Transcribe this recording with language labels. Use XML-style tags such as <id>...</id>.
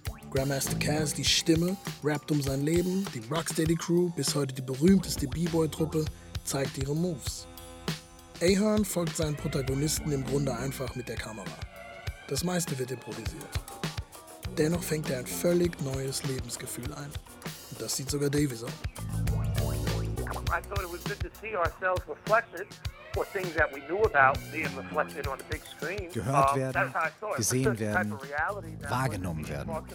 <de>Grandmaster Caz, die Stimme, rappt um sein Leben. Die Rocksteady Crew, bis heute die berühmteste B-Boy-Truppe, zeigt ihre Moves. Ahern folgt seinen Protagonisten im Grunde einfach mit der Kamera. Das meiste wird improvisiert. Dennoch fängt er ein völlig neues Lebensgefühl ein. Und das sieht sogar Davies auf.</de> <en>I thought it was good to see ourselves reflected or things that we knew about being reflected on the big screen.</en> <de>Gehört werden, gesehen werden, wahrgenommen werden.</de>